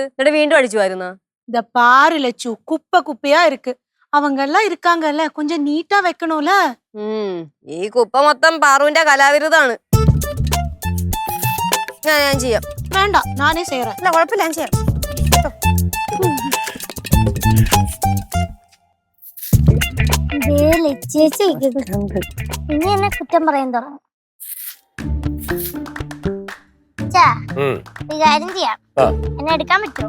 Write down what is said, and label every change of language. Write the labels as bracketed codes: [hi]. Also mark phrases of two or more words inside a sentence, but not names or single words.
[ml] എന്നിട്ട് വീണ്ടും അടിച്ചു വരുന്ന [ta] இந்த பாரு லட்சு, குப்பை குப்பையா இருக்கு. அவங்க எல்லாம் இருக்காங்கல்ல, கொஞ்சம் நீட்டா வைக்கணும்ல. [ml] ഈ കുപ്പ മൊത്തം പാറുവിന്റെ കലാവിരുതാണ്. ഞാൻ ചെയ്യാം. [ta] வேண்டாம், நானே செய்யறேன். [ml] അല്ല കുഴപ്പമില്ല, ഞാൻ ചെയ്യാം. ചേച്ചി ഇനി എന്നെ കുറ്റം പറയാൻ തുടങ്ങും. കാര്യം ചെയ്യാം, എന്നെ എടുക്കാൻ പറ്റുമോ?